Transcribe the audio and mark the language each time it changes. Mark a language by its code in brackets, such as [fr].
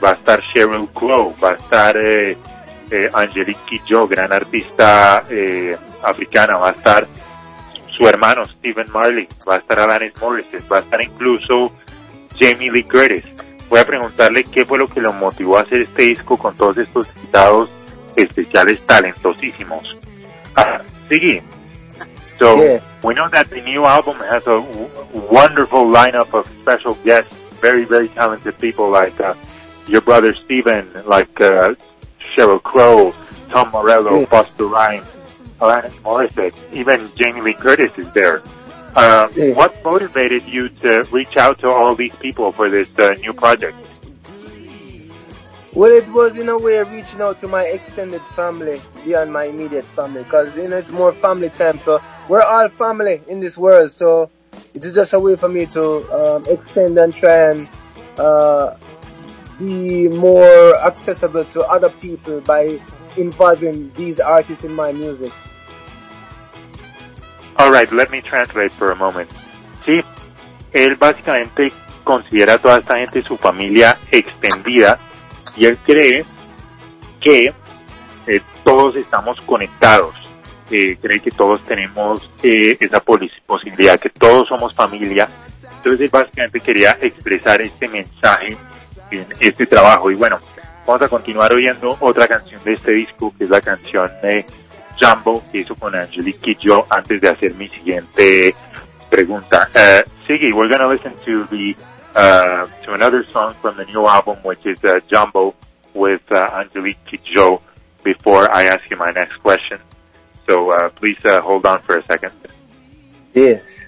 [es] Va a estar Sheryl Crow, va a estar Angelique Kidjo, gran artista africana, va a estar su hermano Steven Marley, va a estar Alanis Morissette, va a estar incluso Jamie Lee Curtis. Voy a preguntarle qué fue lo que lo motivó a hacer este disco con todos estos invitados especiales talentosísimos. [en] Ziggy, so yeah, we know that the new album has a wonderful lineup of special guests, very, very talented people like your brother Steven, like Sheryl Crow, Tom Morello, yeah, Busta Rhymes, Alanis Morissette, even Jamie Lee Curtis is there. What motivated you to reach out to all these people for this new project? Well, it was in a way reaching out to my extended family beyond my immediate family, because you know it's more family time. So we're all family in this world. So it is just a way for me to extend and try and be more accessible to other people by involving these artists in my music. All right, let me translate for a moment. [es] Sí, él básicamente considera toda esta gente su familia extendida. Y él cree que todos estamos conectados, cree que todos tenemos esa posibilidad, que todos somos familia. Entonces él básicamente quería expresar este mensaje en este trabajo. Y bueno, vamos a continuar oyendo otra canción de este disco, que es la canción de Jumbo, que hizo con Angelique Kidjo, antes de hacer mi siguiente pregunta. [en] Sigue, we're gonna listen to the to another song from the new album, which is Jumbo with Angelique Kidjo, before I ask you my next question. So please hold on for a second. Yes.